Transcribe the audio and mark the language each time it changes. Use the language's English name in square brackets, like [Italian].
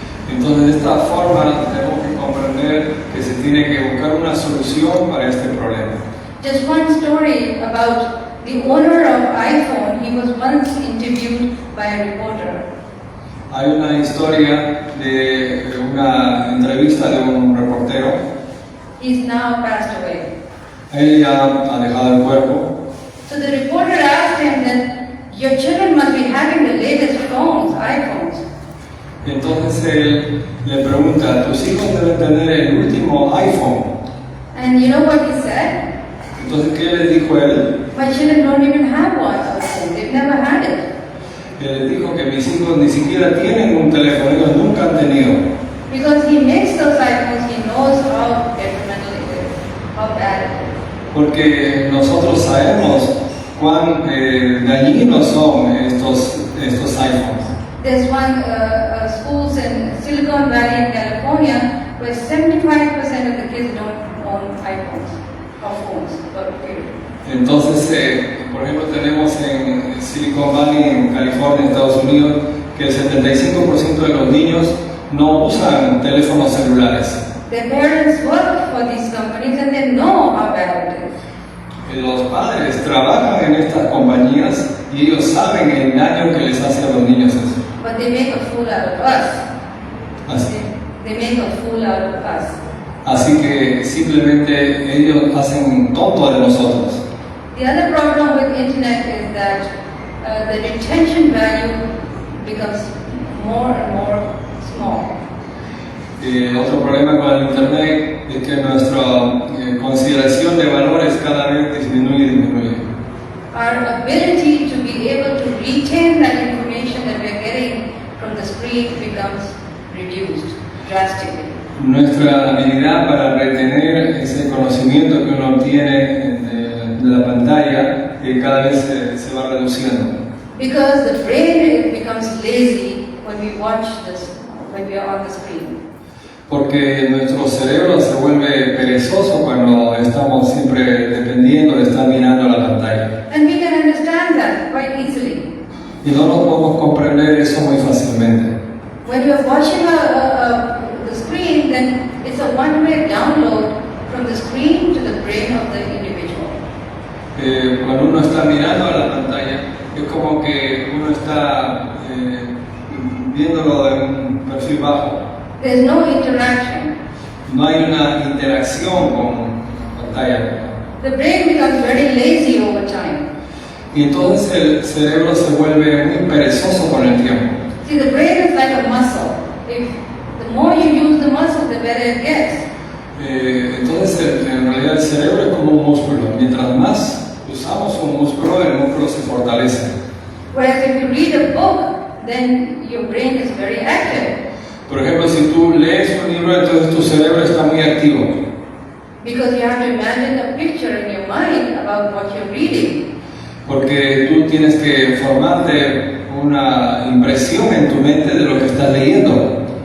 [Spanish] Entonces, de esta forma tenemos que comprender que se tiene que buscar una solución para este problema. [English] Just one story about the owner of iPhone. He was once interviewed by a reporter. [Spanish] Hay una historia de una entrevista de un reportero. [English] He's now passed away. [Spanish] Él ya ha dejado el cuerpo. [English] So the reporter asked him that your children must be having the latest phones, iPhones. [Spanish] Entonces él le pregunta, ¿tus hijos deben tener el último iPhone? [English] And you know what he said? [Spanish] Entonces, ¿qué le dijo él? [English] My children don't even have one iPhone. They've never had it. [Spanish] Él dijo que mis hijos ni siquiera tienen un teléfono, ellos nunca han tenido. [English] Because he makes those iPhones, he knows how detrimental it is, how bad it is. [Spanish] Porque nosotros sabemos cuán dañinos son estos iPhones. [English] There's one schools in Silicon Valley in California where 75% of the kids don't own iPhones or phones. [Spanish] Entonces, por ejemplo, tenemos en Silicon Valley, en California, Estados Unidos, que el 75% de los niños no usan teléfonos celulares. [English] Their parents work for these companies and they know how bad it is. [Spanish] Los padres trabajan en estas compañías y ellos saben el daño que les hace a los niños eso. [English] But they make a fool out of us. [Spanish] Así, [English] They make a fool out of us. [Spanish] así que simplemente ellos hacen tonto de nosotros. [English] The other problem with internet is that the retention value becomes more and more small. [Spanish] Otro problema con el internet es que nuestra consideración de valores cada vez disminuye. [English] Our ability to be able to retain that information that we are getting from the screen becomes reduced drastically. [Spanish] Nuestra habilidad para retener ese conocimiento que uno obtiene de la pantalla cada vez se va reduciendo. [English] Because the brain becomes lazy when we watch this, when we are on the screen. [Spanish] Porque nuestro cerebro se vuelve perezoso cuando estamos siempre dependiendo de estar mirando la pantalla. [English] And we can understand that quite easily. [Spanish] Y no nos podemos comprender eso muy fácilmente. [English] When you are watching the screen, then it's a one-way download from the screen to the brain of the individual. [Spanish] Cuando uno está mirando a la pantalla, es como que uno está viéndolo de un perfil bajo. [English] There's no interaction. [Spanish] No hay una interacción con pantalla. [English] The brain becomes very lazy over time. [Spanish] Y entonces el cerebro se vuelve muy perezoso con el tiempo. [English] See, the brain is like a muscle. If the more you use the muscle, the better it gets. [Spanish] Entonces en realidad el cerebro es como un músculo. Mientras más usamos un músculo, el músculo se fortalece. [English] Whereas if you read a book, then your brain is very active. [Spanish] Por ejemplo, si tú lees un libro, entonces tu cerebro está muy activo. [English] Because you have to imagine a picture in your mind about what you're reading. [Spanish] Porque tú tienes que formarte una impresión en tu mente de lo que estás leyendo.